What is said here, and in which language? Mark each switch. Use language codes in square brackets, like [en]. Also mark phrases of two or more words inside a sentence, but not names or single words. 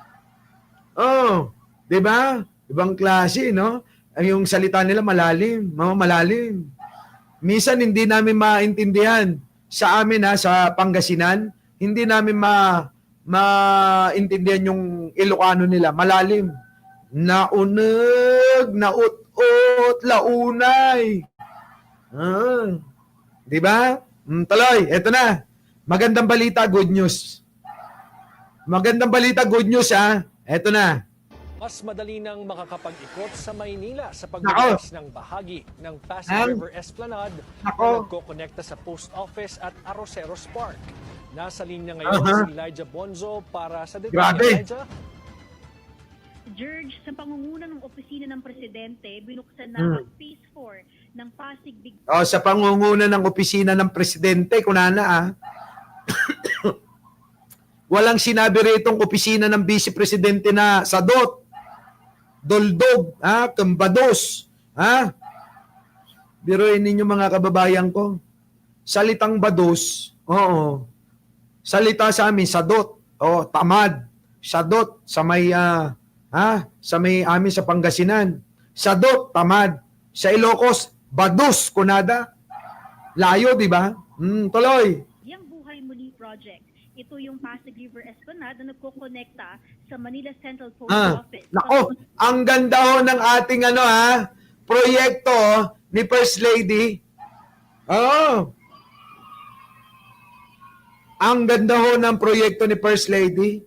[tl] Di ba? Ibang klase, no? Yung salita nila malalim, malalim. Minsan hindi namin maintindihan sa amin sa Pangasinan, hindi namin maintindihan yung Ilocano nila, malalim. [ilo] Nauneg, naut-ut, launay. [tl] Di ba? Tuloy, eto na. Magandang balita, [en] good news. [tl] Magandang balita, [en] good news [tl] Eto na. Mas madali nang makakapag-ikot sa Maynila sa pagbubukas ng bahagi ng Pasig River Esplanade na nagkokonekta sa Post Office at Arroceros Park. Nasa linya ngayon si Elijah Bonzo para sa detalye. Elijah? George, sa pangunguna ng opisina ng Presidente, binuksan na ang Phase 4 ng Pasig Big... Sa pangunguna ng opisina ng Presidente, kunana walang sinabi ritong opisina ng Vice Presidente na sadot, doldog, kambados, biruin ninyo mga kababayan ko. Salitang bados, salita sa amin, sadot, tamad, sadot sa may, sa may amin sa Pangasinan. Sadot, tamad. Sa Ilocos, bados, kunada. Layo, di ba? Tuloy. Yang Buhay Muli Project. Ito yung Pasig River Esplanade na nagkokonekta sa Manila Central Post Office. Nako, ang ganda ho ng ating proyekto ni First Lady. Ang ganda ho ng proyekto ni First Lady.